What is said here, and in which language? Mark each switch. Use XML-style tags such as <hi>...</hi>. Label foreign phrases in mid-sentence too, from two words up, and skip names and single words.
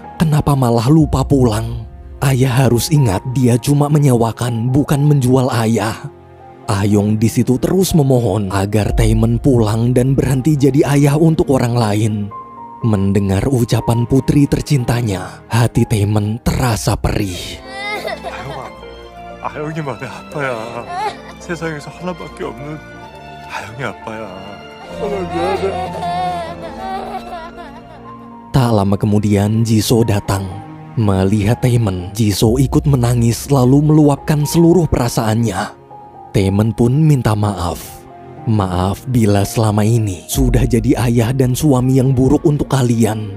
<id>Kenapa malah lupa pulang? Ayah harus ingat dia cuma menyewakan, bukan menjual ayah. Ah-yong di situ terus memohon agar Taemin pulang dan berhenti jadi ayah untuk orang lain. Mendengar ucapan putri tercintanya, hati Taemin terasa perih.</id> <ko>아영이 많이 아빠야. 세상에서 하나밖에 없는 아영이 아빠야.</ko> <id>Tak lama kemudian Jisoo datang. Melihat Taemin, Jisoo ikut menangis lalu meluapkan seluruh perasaannya. Taemin pun minta maaf. Maaf bila selama ini sudah jadi ayah dan suami yang buruk untuk kalian.</id>